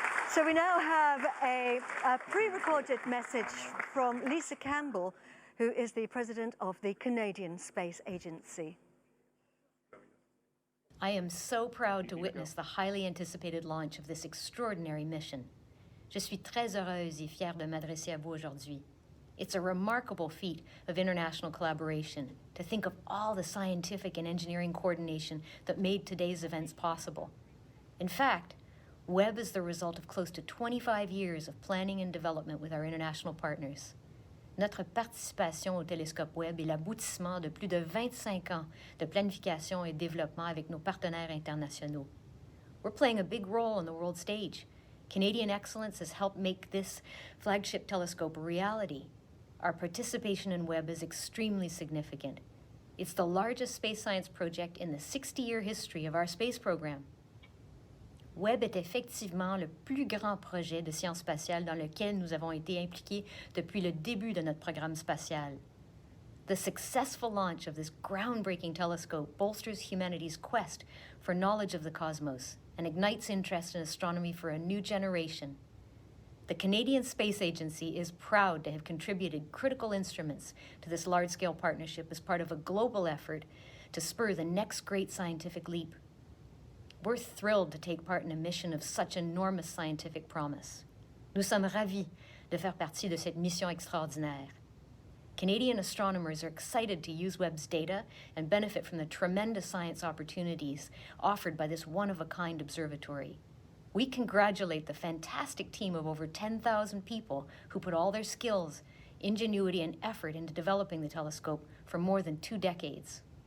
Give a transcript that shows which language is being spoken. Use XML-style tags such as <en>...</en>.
<en>So we now have a pre-recorded message from Lisa Campbell, who is the president of the Canadian Space Agency. I am so proud to witness the highly anticipated launch of this extraordinary mission.</en> <fr>Je suis très heureuse et fière de m'adresser à vous aujourd'hui.</fr> <en>It's a remarkable feat of international collaboration to think of all the scientific and engineering coordination that made today's events possible. In fact, Webb is the result of close to 25 years of planning and development with our international partners.</en> <fr>Notre participation au télescope Webb est l'aboutissement de plus de 25 ans de planification et développement avec nos partenaires internationaux.</fr> <en>We're playing a big role on the world stage. Canadian excellence has helped make this flagship telescope a reality. Our participation in Webb is extremely significant. It's the largest space science project in the 60-year history of our space program.</en> <fr>Webb est effectivement le plus grand projet de sciences spatiales dans lequel nous avons été impliqués depuis le début de notre programme spatial.</fr> <en>The successful launch of this groundbreaking telescope bolsters humanity's quest for knowledge of the cosmos and ignites interest in astronomy for a new generation. The Canadian Space Agency is proud to have contributed critical instruments to this large-scale partnership as part of a global effort to spur the next great scientific leap. We're thrilled to take part in a mission of such enormous scientific promise.</en> <fr>Nous sommes ravis de faire partie de cette mission extraordinaire.</fr> <en>Canadian astronomers are excited to use Webb's data and benefit from the tremendous science opportunities offered by this one-of-a-kind observatory. We congratulate the fantastic team of over 10,000 people who put all their skills, ingenuity, and effort into developing the telescope for more than 2 decades.</en>